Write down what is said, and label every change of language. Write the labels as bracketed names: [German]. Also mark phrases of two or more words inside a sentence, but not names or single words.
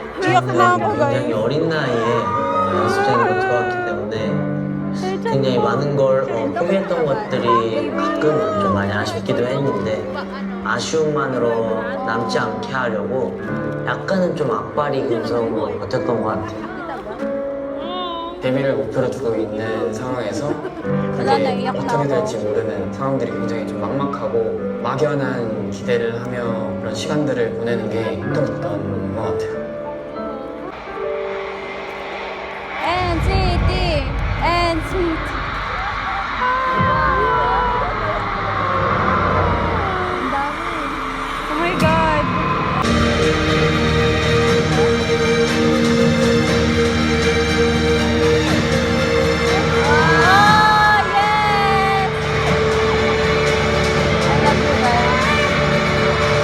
[Filipino] Iyak na ako, guys. [Korean] 굉장히 어린 나이에 연습생으로 들어왔기 때문에 굉장히 많은 걸 포기했던 것들이 가끔은 좀 많이 아쉽기도 했는데 아쉬움만으로 남지 않게 하려고 약간은 좀 악바리 근성으로 버텼던 것 같아요. 데뷔를 목표로 두고 있는 상황에서 그게 어떻게 될지 모르는 상황들이 굉장히 좀 막막하고 막연한 기대를 하며 그런 시간들을 보내는 게 힘들었던 것 같아요. [English] NCT, NCT. Oh my God. Oh, yes! I love you guys.